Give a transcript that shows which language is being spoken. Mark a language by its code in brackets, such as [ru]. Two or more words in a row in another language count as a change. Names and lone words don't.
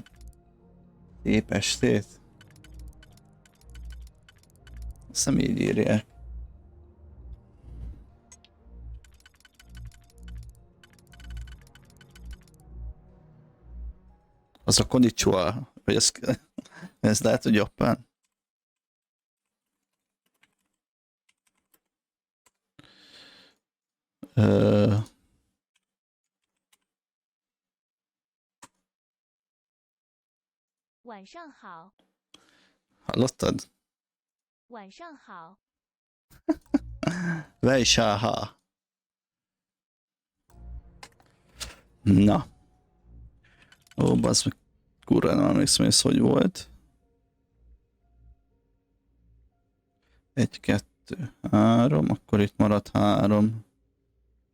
[hu] Szép estét! Azt nem így írják. Az a konnichiwa, vagy ez lehet, hogy japán. Uh... [zh] 晚上好， [hu] Hallottad? [zh] 晚上好， [hu] Vejsáha. Na. Ó, bazd meg, kurva nem emlékszem, hogy ez hogy volt. 1, 2, 3, akkor itt maradt 3.